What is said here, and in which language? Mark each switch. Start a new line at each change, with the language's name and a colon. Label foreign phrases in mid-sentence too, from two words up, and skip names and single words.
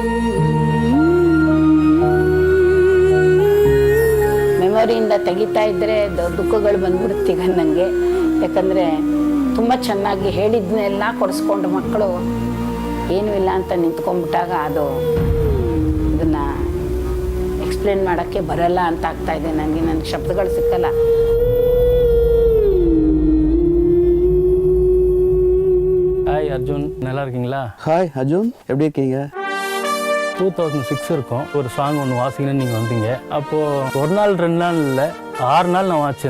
Kannada: ಮೆಮೊರಿಯಿಂದ ತೆಗಿತಾ ಇದ್ದರೆ ದುಃಖಗಳು ಬಂದ್ಬಿಡುತ್ತೀಗ ನನಗೆ. ಯಾಕಂದರೆ ತುಂಬ ಚೆನ್ನಾಗಿ ಹೇಳಿದ್ನೆಲ್ಲ ಕೊಡಿಸ್ಕೊಂಡು ಮಕ್ಕಳು ಏನೂ ಇಲ್ಲ ಅಂತ ನಿಂತ್ಕೊಂಡ್ಬಿಟ್ಟಾಗ ಅದು ಇದನ್ನು ಎಕ್ಸ್ಪ್ಲೇನ್ ಮಾಡೋಕ್ಕೆ ಬರಲ್ಲ ಅಂತ ಆಗ್ತಾಯಿದೆ ನನಗೆ ಶಬ್ದಗಳು ಸಿಕ್ಕಲ್ಲ.
Tamil: ஹாய் அர்ஜுன், நல்லா இருக்கீங்களா? ஹாய் அர்ஜுன், எப்படி இருக்கீங்க? 2006 இருக்கும் ஒரு சாங் ஒன்று வாசிக்கணும்னு நீங்கள் வந்தீங்க. அப்போது ஒரு நாள் 2 நாள் இல்லை 6 நாள் நான் வாசித்தேன்.